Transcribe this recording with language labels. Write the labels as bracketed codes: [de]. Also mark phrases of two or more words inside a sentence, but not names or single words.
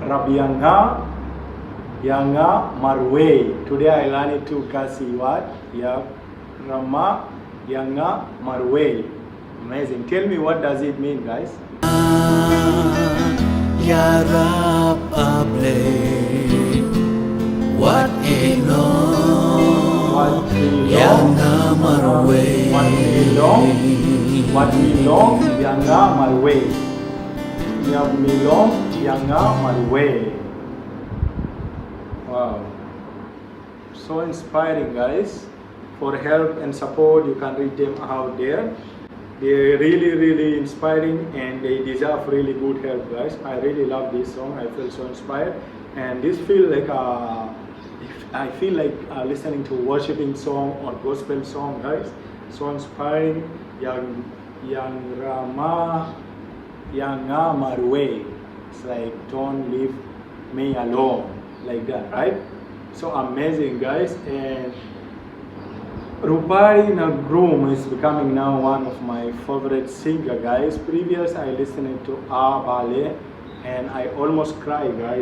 [kha] ianga marwei. [en] Today I learned it to Khasi what? [kha] Ianga marwei. [en] Amazing. Tell me, what does it mean, guys? [kha] Ya Rab Ah Balei Wat iehnoh [en] What we [kha] Ianga marwei [en] What we long, [kha] ianga marwei. Ianga marwei. [en] Wow, so inspiring, guys. For help and support, you can read them out there. They're really inspiring, and they deserve really good help, guys. I really love this song. I feel so inspired, and this feel like I feel like listening to worshiping song or gospel song, guys. So inspiring. [kha] Ianga marwei. [en] It's like, don't leave me alone, like that, right? So amazing, guys. And Rupari Nongrum is becoming now one of my favorite singer, guys. Previous I listened to Ah Balei and I almost cried, guys.